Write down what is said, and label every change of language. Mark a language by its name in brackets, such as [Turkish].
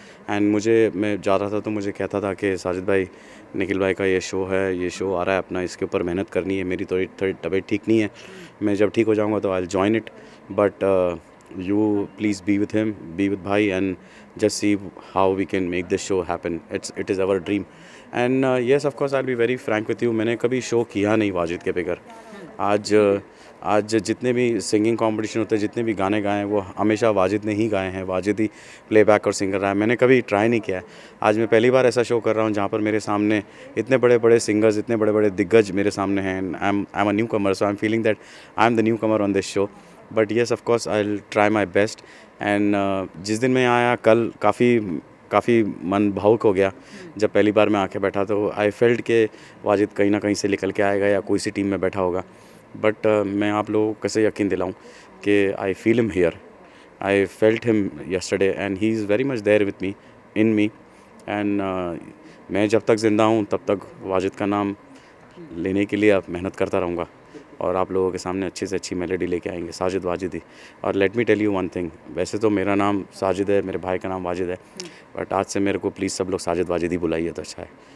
[Hindi] And मैं जा रहा था तो मुझे कहता था कि साजिद भाई, निखिल भाई का ये शो है, ये शो आ रहा है अपना, इसके ऊपर मेहनत करनी है, मेरी थोड़ी तबीयत ठीक नहीं है, मैं जब ठीक हो जाऊंगा तो [English] I will join it, but you please be with him, be with bhai and just see how we can make this show happen. It is our dream and yes of course I'll be very frank with you, [Hindi] मैंने कभी show किया नहीं वाजिद के बगैर। आज जितने भी singing competition होते हैं, जितने भी गाने गाए हैं, वो हमेशा वाजिद ने ही गाए हैं, वाजिद ही प्लेबैक और सिंगर रहा है, मैंने कभी ट्राई नहीं किया है। आज मैं पहली बार ऐसा शो कर रहा हूँ जहाँ पर मेरे सामने इतने बड़े बड़े सिंगर्स, इतने बड़े बड़े दिग्गज मेरे सामने हैं [English] and I am a newcomer, so I am feeling that I am the newcomer on this show, but yes of course I will try my best [Hindi] and जिस दिन मैं आया कल काफ़ी मन भावुक हो गया जब पहली बार मैं आके बैठा, तो [English] I felt [Hindi] के वाजिद कहीं ना कहीं से निकल के आएगा या कोई सी टीम में बैठा होगा, बट मैं आप लोगों को कैसे यकीन दिलाऊं कि [English] I feel him here I felt him yesterday, and he is very much there with me, in me. [Hindi] And मैं जब तक ज़िंदा हूँ तब तक वाजिद का नाम लेने के लिए अब मेहनत करता रहूँगा और आप लोगों के सामने अच्छी से अच्छी मेलोडी लेके आएंगे, साजिद वाजिद ही। और [English] let me tell you one thing, [Hindi] वैसे तो मेरा नाम साजिद है, मेरे भाई का नाम वाजिद है, बट आज से मेरे को प्लीज़ सब लोग साजिद वाजिद ही बुलाइए तो अच्छा है।